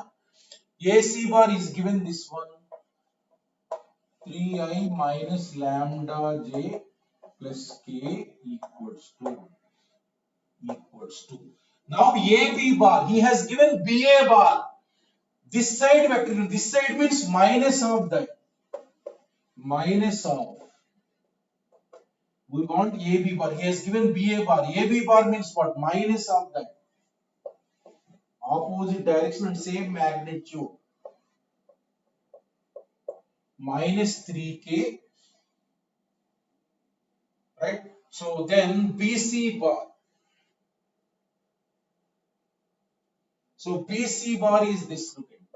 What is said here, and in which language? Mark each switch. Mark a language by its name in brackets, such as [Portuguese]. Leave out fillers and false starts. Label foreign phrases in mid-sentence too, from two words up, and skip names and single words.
[English] AC bar is given this one, 3i minus lambda j plus k equals to. Now AB bar, he has given BA bar. This side vector, this side means minus of that. Minus of. We want AB bar. He has given BA bar. AB bar means what? Minus of that. Opposite direction and same magnitude. Minus 3k. Right? So then BC bar. So BC bar is this. Look at.